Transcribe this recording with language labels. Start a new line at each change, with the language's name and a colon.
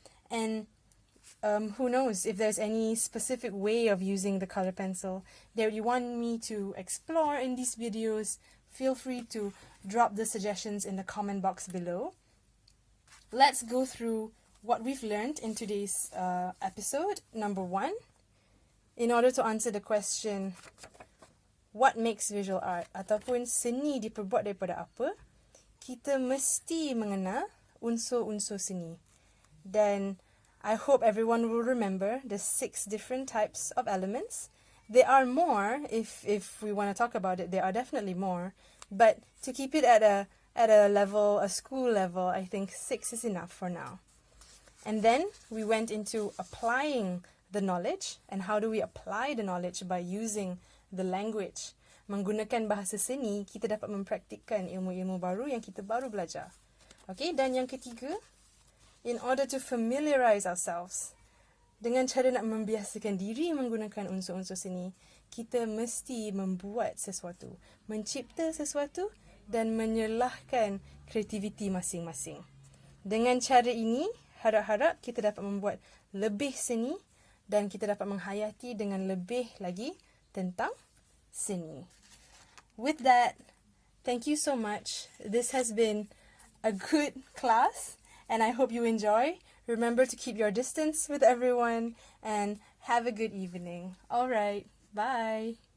English: And who knows if there's any specific way of using the color pencil that you want me to explore in these videos, feel free to drop the suggestions in the comment box below. Let's go through what we've learned in today's episode. Number 1, in order to answer the question, what makes visual art?
Malay: Ataupun seni diperbuat daripada apa? Kita mesti mengenal unsur-unsur seni.
English: Then, I hope everyone will remember the 6 different types of elements. There are more, if we want to talk about it, there are definitely more. But to keep it at a level, a school level, I think 6 is enough for now. And then we went into applying the knowledge, and how do we apply the knowledge by using the language.
Malay: Menggunakan bahasa seni, kita dapat mempraktikkan ilmu-ilmu baru yang kita baru belajar. Okay, dan yang ketiga,
English: in order to familiarize ourselves,
Malay: dengan cara nak membiasakan diri menggunakan unsur-unsur seni, kita mesti membuat sesuatu, mencipta sesuatu dan menyerlahkan kreativiti masing-masing. Dengan cara ini, harap-harap kita dapat membuat lebih seni dan kita dapat menghayati dengan lebih lagi tentang seni.
English: With that, thank you so much. This has been a good class and I hope you enjoy. Remember to keep your distance with everyone and have a good evening. All right, bye.